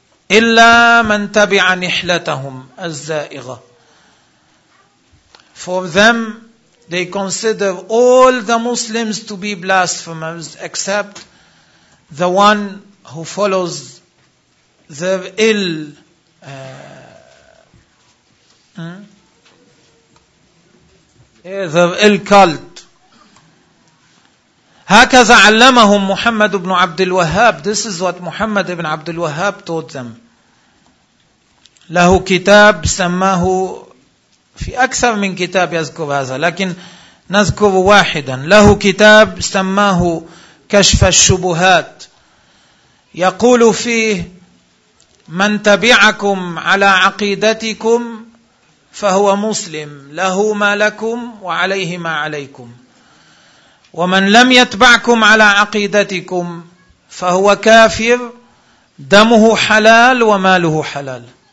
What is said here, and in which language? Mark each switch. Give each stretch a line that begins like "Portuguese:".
Arabic: إلا من تبع نحلتهم الزائغة.
English: For them, they consider all the Muslims to be blasphemers except the one who follows their ill their ill cult.
Arabic: هكذا علمهم محمد بن عبد الوهاب.
English: This is what محمد بن عبد الوهاب taught them.
Arabic: له كتاب سماه, في أكثر من كتاب يذكر هذا لكن نذكر واحدا, له كتاب سماه كشف الشبهات. يقول فيه من تبعكم على عقيدتكم فهو مسلم, له ما لكم وعليه ما عليكم, ومن لم يتبعكم على عقيدتكم فهو كافر, دمه حلال وماله حلال.